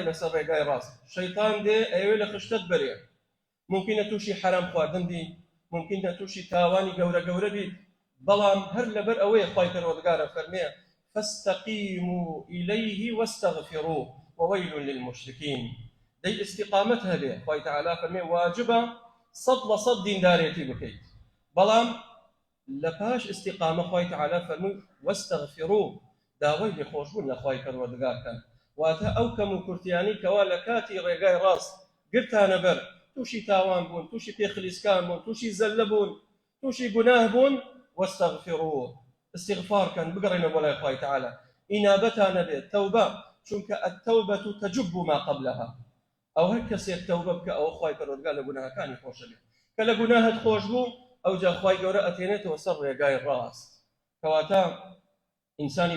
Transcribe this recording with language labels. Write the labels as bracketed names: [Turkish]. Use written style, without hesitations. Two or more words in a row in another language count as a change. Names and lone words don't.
[Central Kurdish] لەسەر ڕێگای ڕاست شەیطان دێ ئەوێ لە خشتت بەرێ ممکنە تووشی حرام خواردن بی ممکنە تووشی تاوانی گەورە گەورە بیت بەڵام هەر لەبەر ئەوەیە خوای پەروەردگارە فەرمێ [Arabic] فاستقيموا إليه واستغفروه وويل للمشركين [Central Kurdish] دەی استقامت هەبێ خوای تعالی فەرمێ واجبە 100% دیندارێتی بکەیت بەڵام لە پاش استقامە خوای تعالی فەرمووی واستغفروه داوای لێخۆشبوون لە خوای پەروەردگارکەن واتە ئەو کەم و کورتیانی کەوا لە کاتی ڕێگای ڕاست گرتانە بەر تووشی تاوان بوون تووشی پێخلیسکان بوون تووشی زەلە بوون تووشی گوناه بوون واستغفروه استغفارکەن بگەڕێنەوە بۆ لای خوای تعالی ئینابەتانە بێت تەوبە چونکە [Arabic] التەوبە تجب ما قبلها [Central Kurdish] ئەو هەر کەسێک تەوبە بکە ئەوە خوای پەروەردگار لە گوناهەکانی خۆشە بێت کە لە گوناهت خۆش بوو ئەو جا خوای گەورە ئەتێنێتەوە سەر ڕێگای ڕاست کەواتە ئینسانی